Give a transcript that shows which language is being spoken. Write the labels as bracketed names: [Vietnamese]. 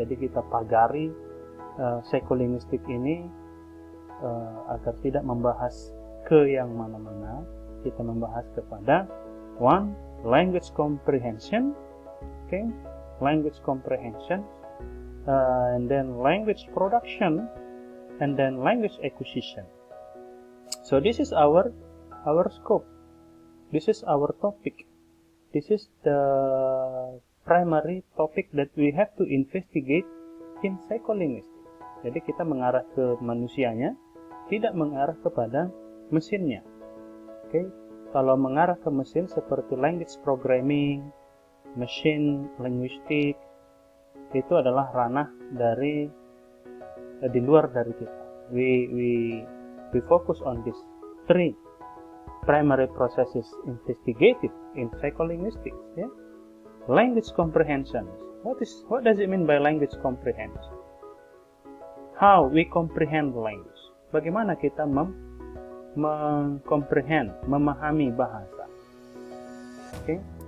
[Indonesian] Jadi kita pagari psycholinguistik ini agar tidak membahas ke yang mana-mana. Kita membahas kepada 1. [English] Language comprehension, okay, language comprehension, and then language production, and then language acquisition. So this is our scope. This is our topic. This is the primary topic that we have to investigate in psycholinguistics. [Indonesian] Jadi kita mengarah ke manusianya, tidak mengarah kepada mesinnya. Oke, kalau mengarah ke mesin seperti language programming, machine linguistic, itu adalah ranah dari di luar dari kita. [English] We focus on these 3 primary processes investigated in psycholinguistics. Yeah? Language comprehension. What does it mean by language comprehension? How we comprehend language. [Indonesian] Bagaimana kita mengcomprehend, memahami bahasa. [English] Okay?